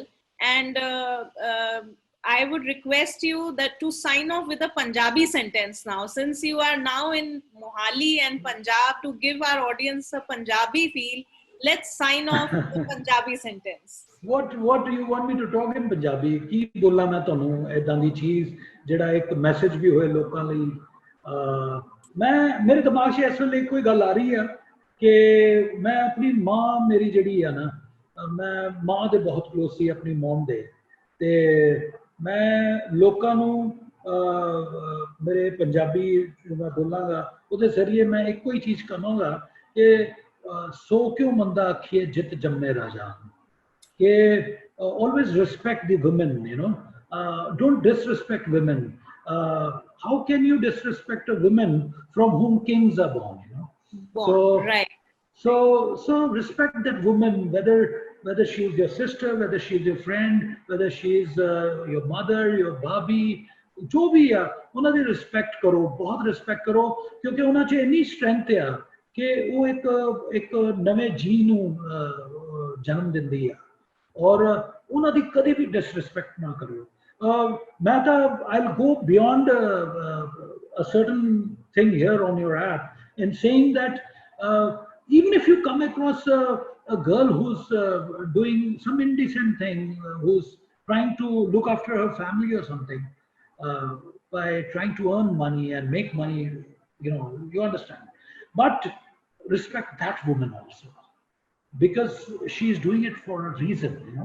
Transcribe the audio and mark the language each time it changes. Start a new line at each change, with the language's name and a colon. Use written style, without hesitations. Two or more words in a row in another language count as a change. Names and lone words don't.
English: And I would request you that to sign off with a Punjabi sentence now, since you are now in Mohali and Punjab, to give our audience a Punjabi feel. Let's sign off with a Punjabi sentence. What do you want me to talk in Punjabi?
Punjabi: ਕੀ ਬੋਲਾਂ ਮੈਂ ਤੁਹਾਨੂੰ ਏਦਾਂ ਦੀ ਚੀਜ਼ ਜਿਹੜਾ ਇੱਕ ਮੈਸੇਜ ਵੀ ਹੋਏ ਲੋਕਾਂ ਲਈ। ਮੈਂ ਮੇਰੇ ਦਿਮਾਗ 'ਚ ਇਸ ਵੇਲੇ ਕੋਈ ਗੱਲ ਆ ਰਹੀ ਆ ਕਿ ਮੈਂ ਆਪਣੀ ਮਾਂ ਮੇਰੀ ਜਿਹੜੀ ਆ ਨਾ, ਮੈਂ ਮਾਂ ਦੇ ਬਹੁਤ ਕਲੋਜ਼ ਸੀ ਆਪਣੀ ਮਮ ਦੇ, ਤੇ ਮੈਂ ਲੋਕਾਂ ਨੂੰ ਮੇਰੇ ਪੰਜਾਬੀ ਜੋ ਮੈਂ ਬੋਲਾਂਗਾ ਉਹਦੇ ਜ਼ਰੀਏ ਮੈਂ ਇੱਕੋ ਹੀ ਚੀਜ਼ ਕਹਾਂਗਾ ਕਿ ਸੋ ਕਿਉਂ ਮੰਦਾ ਆਖੀਏ ਜਿੱਤ ਜੰਮੇ ਰਾਜਾ,
English: always respect the women, don't disrespect women. How can you disrespect a woman from whom kings are born, so Born. Right. so respect that woman, whether she is your sister, whether she is your friend, whether she is your mother, your babi,
Punjabi: ਜੋ ਵੀ ਆ ਉਹਨਾਂ ਦੀ ਰਿਸਪੈਕਟ ਕਰੋ, ਬਹੁਤ ਰਿਸਪੈਕਟ ਕਰੋ, ਕਿਉਂਕਿ ਉਹਨਾਂ 'ਚ ਇੰਨੀ ਸਟਰੈਂਥ ਆ ਕਿ ਉਹ ਇੱਕ ਨਵੇਂ ਜੀ ਨੂੰ ਜਨਮ ਦਿੰਦੀ ਆ, ਔਰ ਉਹਨਾਂ ਦੀ ਕਦੇ ਵੀ ਡਿਸਰਿਸਪੈਕਟ ਨਾ ਕਰਿਓ। ਮੈਂ ਤਾਂ
English: I'll go beyond a certain thing here on your app in saying that even if you come across a girl who's doing some indecent thing, who's trying to look after her family or something, by trying to earn money and make money, you understand, but respect that woman also, because she's doing it for a reason.